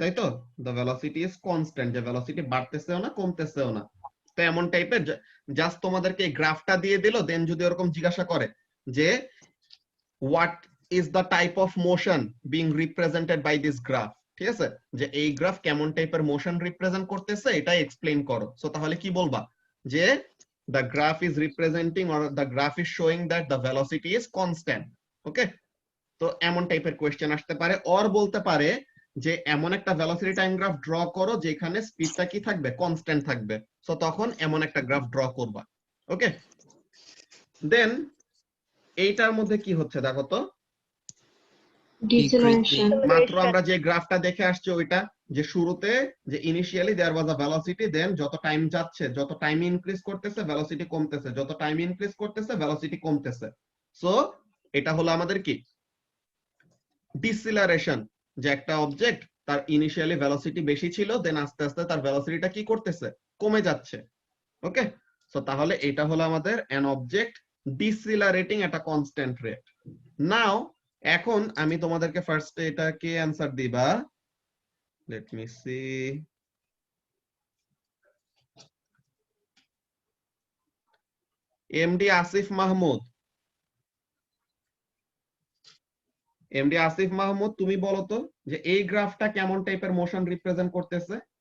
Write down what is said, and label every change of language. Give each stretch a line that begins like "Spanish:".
Bangla: তাই তো,
English: the velocity is constant,
Bangla: যে ভেলোসিটি বাড়তেছেও না কমতেছেও না। তো এমন টাইপের জাস্ট তোমাদেরকে এই গ্রাফটা দিয়ে দিল, দেন যদি এরকম জিজ্ঞাসা করে যে
English: what is the type of motion being represented by this graph,
Bangla: ঠিক আছে, যে এই গ্রাফ কেমন টাইপের মোশন রিপ্রেজেন্ট করতেছে এটাই এক্সপ্লেইন করো।
English: so
Bangla: তাহলে কি বলবা, যে
English: the graph is representing or the graph is showing that the velocity is constant, okay.
Bangla: তো এমন টাইপের কোয়েশ্চেন আসতে পারে, অর বলতে পারে যে এমন একটা ভেলোসিটি টাইম গ্রাফ ড্র করো যেখানে স্পিডটা কি থাকবে, কনস্ট্যান্ট থাকবে। সো তখন এমন একটা গ্রাফ ড্র করবা, ওকে। দেন এইটার মধ্যে কি হচ্ছে দেখো তো,
English: Deceleration.
Bangla: মাত্র আমরা যে গ্রাফটা দেখে আসছি ওইটা, যে শুরুতে যে
English: initially there was a velocity,
Bangla: দেন যত টাইম যাচ্ছে, যত টাইম ইনক্রিজ করতেছে ভেলোসিটি কমতেছে, যত টাইম ইনক্রিজ করতেছে ভেলোসিটি কমতেছে। সো এটা হলো আমাদের কি ডিসিলারেশন, যে একটা অবজেক্ট তার ইনিশিয়ালি ভেলোসিটি বেশি ছিল, দেন আস্তে আস্তে তার ভেলোসিটিটা কি করতেছে, কমে যাচ্ছে, ওকে।
English: so
Bangla: তাহলে এটা হলো আমাদের
English: an object decelerating at a constant rate.
Bangla: নাও এখন আমি তোমাদেরকে ফার্স্টে এটাকে অ্যানসার দিবা, let me C, MD Asif Mahmud, MD Asif Mahmud তুমি বলো তো যে এই গ্রাফটা কেমন টাইপের মোশন রিপ্রেজেন্ট করতেছে।